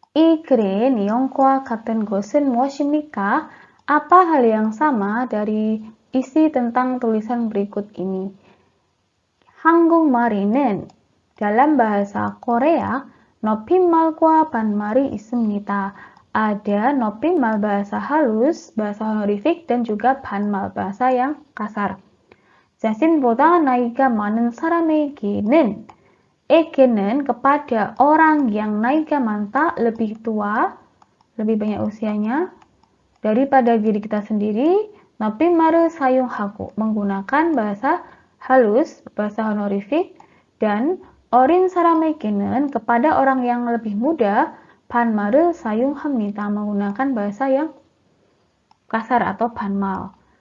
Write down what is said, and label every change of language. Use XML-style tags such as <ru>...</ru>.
<ko>이 글의 내용과 같은 것은 무엇입니까?</ko> <id>Apa hal yang sama dari isi tentang tulisan berikut ini?</id> <ko>한국말에는</ko> <id>dalam bahasa Korea</id> <ko>높임말과 반말이 있습니다.</ko> <id>Ada 높임말 bahasa halus, bahasa honorific, dan juga 반말 bahasa yang kasar.</id> <ko>자신보다 나이가 많은 사람에게는 ege는</ko> <id>kepada orang yang naika manta lebih tua, lebih banyak usianya daripada diri kita sendiri,</id> <ko>높임말을 사용하고</ko> <id>menggunakan bahasa halus, bahasa honorific, dan</id> <ko>어린 사람에게는</ko> <id>kepada orang yang lebih muda,</id> <ko>반말을 사용합니다,</ko> <id>menggunakan bahasa yang kasar atau 반말.</id>